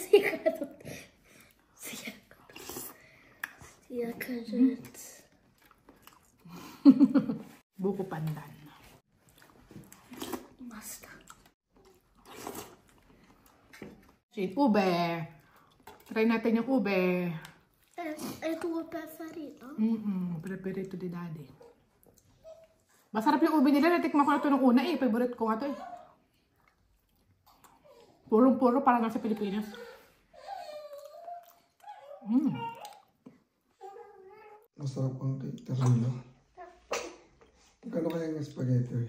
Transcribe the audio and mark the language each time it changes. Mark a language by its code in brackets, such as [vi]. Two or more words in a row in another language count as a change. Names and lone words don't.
[tl] Sia kaget. Buko pandan. Basta. Ube. Try natin yung ube. [it] È tuo preferito? Preferito di daddy. [tl] Masarap yung ube nila. Natikman ko na ito nung una eh. Favorite ko nga ito eh. Purong-puro para nasa Pilipinas. Masarap ang terino. Kano kaya yung spaghetti?